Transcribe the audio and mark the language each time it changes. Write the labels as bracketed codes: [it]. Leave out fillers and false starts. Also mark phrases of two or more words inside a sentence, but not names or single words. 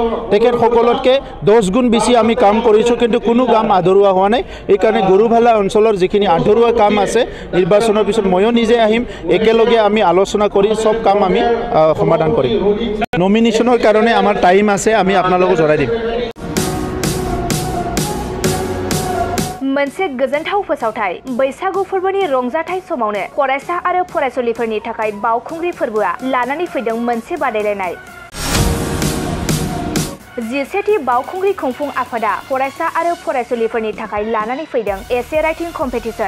[as] তেখেতসকলতকৈ 10 গুণ বেছি আমি কাম কৰিছোঁ, কিন্তু কোনো কাম আধৰুৱা হোৱা নাই। এইকাৰণে গুৰুফেলা অঞ্চলৰ যিখিনি আধৰুৱা কাম আছে, নিৰ্বাচনৰ পিছত ময়ো নিজে আহিম, একেলগে আমি আলোচনা কৰি চব কাম আমি সমাধান কৰিম। নমিনেশ্যনৰ কাৰণে আমাৰ টাইম আছে, আমি আপোনালোকক জনাই দিম। [brx] मोनसे गोजोनथाव फोसावथाय बैसागु फोरबोनि रंजाथाय समावनो फरायसा आरो फरायसुलिफोरनि थाखाय बावखुंग्रि फोरबोआ लानानै फैदों मोनसे बादायलायनाय। 11थि बावखुंग्रि खुंफुं आफादा फरायसा आरो फरायसुलिफोरनि थाखाय लानानै फैदों एसे [en] writing competition.